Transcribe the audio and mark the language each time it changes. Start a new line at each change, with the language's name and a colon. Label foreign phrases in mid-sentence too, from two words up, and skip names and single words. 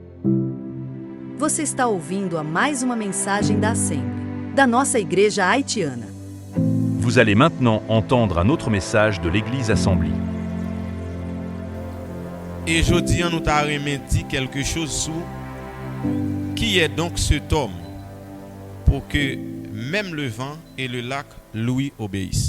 Portuguese: Você está ouvindo a mais uma mensagem da Assembly, da nossa igreja haitiana.
French: Vous allez maintenant entendre un autre message de l'Église Assembly. Et jeudi, nous t'avons dit quelque chose sur qui est donc cet homme pour que même le vent et le lac lui obéissent.